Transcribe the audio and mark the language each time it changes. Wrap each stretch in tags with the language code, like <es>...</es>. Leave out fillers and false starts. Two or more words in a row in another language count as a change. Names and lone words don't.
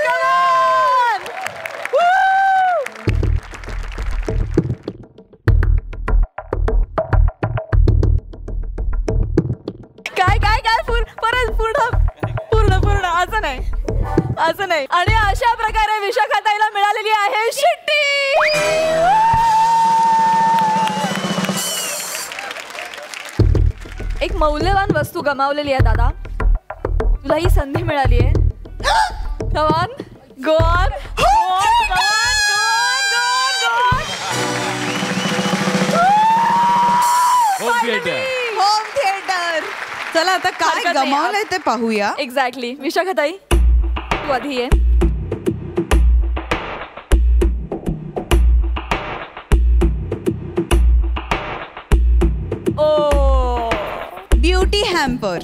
<en>come on.</en> <mr>काय पूर्ण असं नाही. आणि अशा प्रकारे विशाखा ताईला मिळालेली आहे शिट्टी. एक मौल्यवान वस्तू गमावलेली आहे दादा, तुला ही संधी मिळाली आहे.</mr> <en>Come on, go on, go on, go on. home theater.</en> <mr>चला आता काय गमावलंय ते पाहूया. एक्झॅक्टली. विशाखा ताई, तू आधी ये.</mr> <en>beauty hamper.</en>